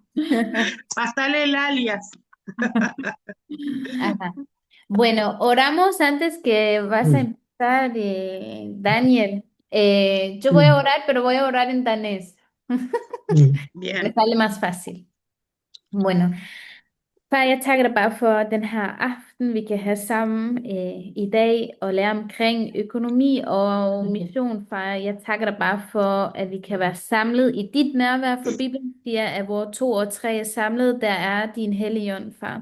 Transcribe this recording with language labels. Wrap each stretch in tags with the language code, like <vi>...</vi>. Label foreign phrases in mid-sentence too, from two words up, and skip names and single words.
<es>Pasale el alias. Ajá. Bueno, oramos antes que vas a empezar, Daniel. Yo voy a orar, pero voy a orar en danés. Me Bien, sale más fácil. Bueno,</es> <da>far, jeg takker dig bare for den her aften, vi kan have sammen i dag og lære omkring økonomi og mission, far. Jeg takker dig bare for, at vi kan være samlet i dit nærvær, for Bibelen siger, at hvor to og tre er samlet, der er din hellige ånd, far.</da>